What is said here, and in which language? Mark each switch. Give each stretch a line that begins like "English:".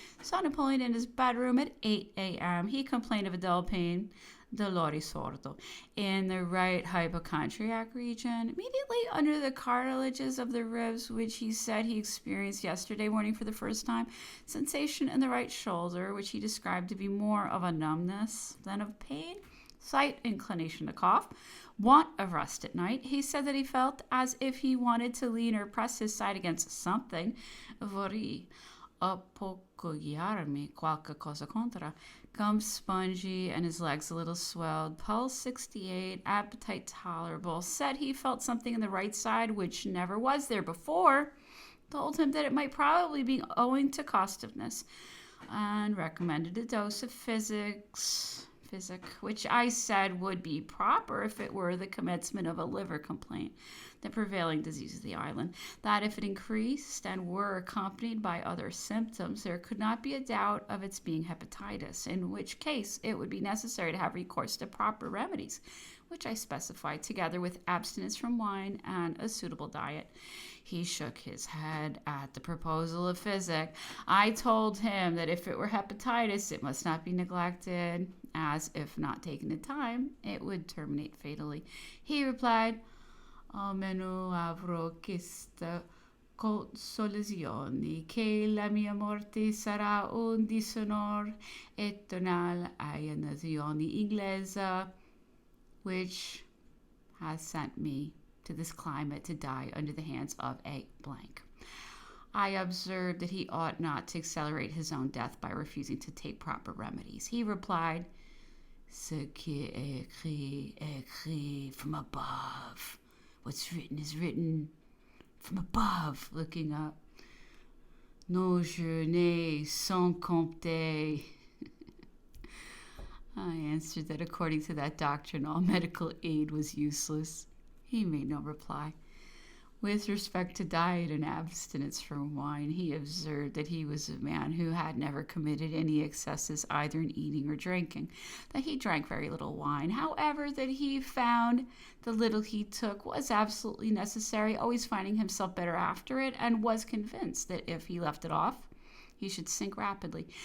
English: Saw Napoleon in his bedroom at 8 a.m. He complained of a dull pain,
Italian: dolore sordo,
English: in the right hypochondriac region, immediately under the cartilages of the ribs, which he said he experienced yesterday morning for the first time. Sensation in the right shoulder, which he described to be more of a numbness than of pain. Slight inclination to cough. Want of rest at night. He said that he felt as if he wanted to lean or press his side against something.
Italian: Vorrei appoggiarmi qualche cosa contra.
English: Gums spongy and his legs a little swelled. Pulse 68. Appetite tolerable. Said he felt something in the right side which never was there before. Told him that it might probably be owing to costiveness, and recommended a dose of physic, which I said would be proper if it were the commencement of a liver complaint, the prevailing disease of the island, that if it increased and were accompanied by other symptoms, there could not be a doubt of its being hepatitis, in which case it would be necessary to have recourse to proper remedies, which I specified, together with abstinence from wine and a suitable diet. He shook his head at the proposal of physic. I told him that if it were hepatitis, it must not be neglected, as if not taken in time, it would terminate fatally.
Italian: He replied, almeno avrò questa consolazione, che la mia morte sarà un dishonor eternal alla nazione inglese,
English: which has sent me to this climate to die under the hands of a blank. I observed that he ought not to accelerate his own death by refusing to take proper remedies. He replied,
French: Ce qui est écrit, écrit
English: from above. What's written is written from above, looking up.
French: Nos journées sans compter.
English: I answered that according to that doctrine, all medical aid was useless. He made no reply. With respect to diet and abstinence from wine, he observed that he was a man who had never committed any excesses either in eating or drinking, that he drank very little wine, however, that he found the little he took was absolutely necessary, always finding himself better after it, and was convinced that if he left it off, he should sink rapidly.